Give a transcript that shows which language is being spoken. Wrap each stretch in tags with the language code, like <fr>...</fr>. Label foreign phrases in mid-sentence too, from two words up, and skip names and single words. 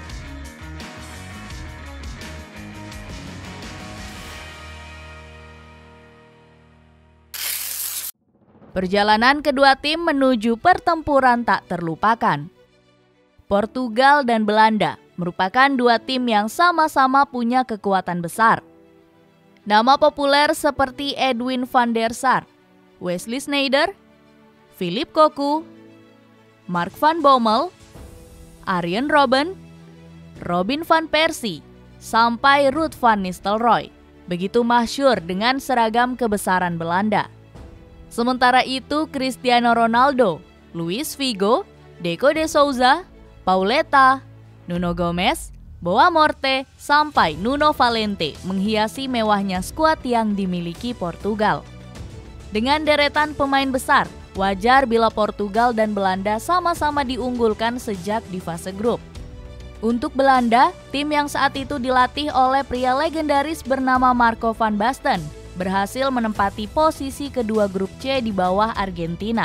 <id>Perjalanan kedua tim menuju pertempuran tak terlupakan. Portugal dan Belanda merupakan dua tim yang sama-sama punya kekuatan besar. Nama populer seperti Edwin van der Sar, Wesley Sneijder, Philip Cocu, Mark van Bommel, Arjen Robben, Robin van Persie, sampai Ruud van Nistelrooy begitu masyhur dengan seragam kebesaran Belanda. Sementara itu Cristiano Ronaldo, Luis Figo, Deco de Souza, Pauleta, Nuno Gomes, Boa Morte, sampai Nuno Valente menghiasi mewahnya skuad yang dimiliki Portugal. Dengan deretan pemain besar, wajar bila Portugal dan Belanda sama-sama diunggulkan sejak di fase grup. Untuk Belanda, tim yang saat itu dilatih oleh pria legendaris bernama Marco van Basten berhasil menempati posisi kedua grup C di bawah Argentina.</id>